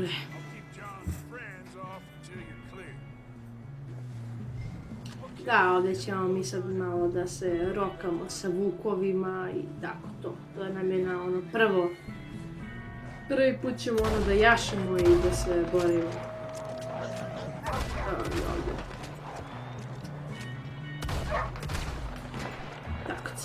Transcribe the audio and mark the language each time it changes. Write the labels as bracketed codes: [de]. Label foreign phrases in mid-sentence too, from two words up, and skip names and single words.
[en] I'll keep John's friends off until you're clear. [bs] Da, ovdje ćemo mi sad malo da se rokamo sa vukovima i tako to. To nam je na ono prvi put ćemo ono da jašemo i da se borimo. Ovdje. Tako se.